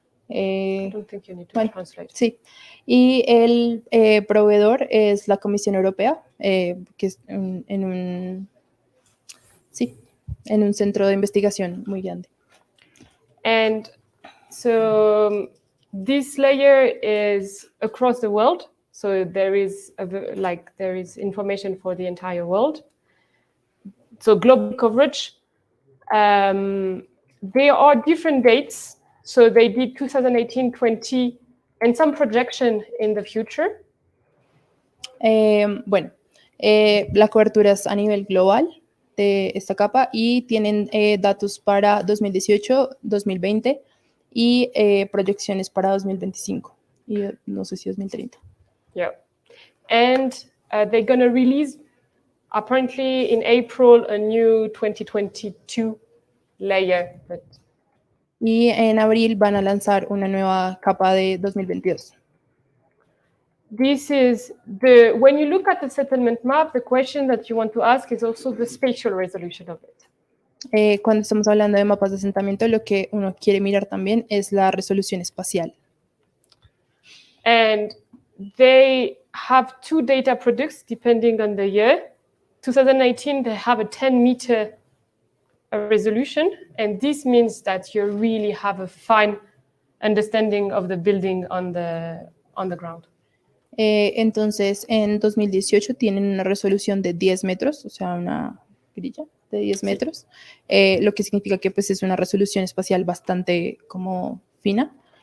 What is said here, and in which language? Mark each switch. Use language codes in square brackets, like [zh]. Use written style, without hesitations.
[en] I don't think you need to translate. [es] Sí, y el proveedor es la Comisión Europea, que es en un centro de investigación muy grande. [en] And so this layer is across the world. So there is information for the entire world. So global coverage. There are different dates. So they did 2018, 20, and some projection in the future. [es] Bueno, la cobertura es a nivel global de esta capa y tienen datos para 2018, 2020 y proyecciones para 2025 y no sé si 2030. [en] Yeah. And they're going to release, apparently in April, a new 2022 layer. [es] Y en abril van a lanzar una nueva capa de 2022. [en] This is when you look at the settlement map, the question that you want to ask is also the spatial resolution of it. [es] Cuando estamos hablando de mapas de asentamiento, lo que uno quiere mirar también es la resolución espacial. [en] And they have two data products depending on the year. 2018, they have a 10-meter resolution, and this means that you really have a fine understanding of the building on the ground. [es] Entonces, en 2018 tienen una resolución de 10 metros, o sea, una grilla de 10 metros, lo que significa que pues, es una resolución espacial bastante como fina.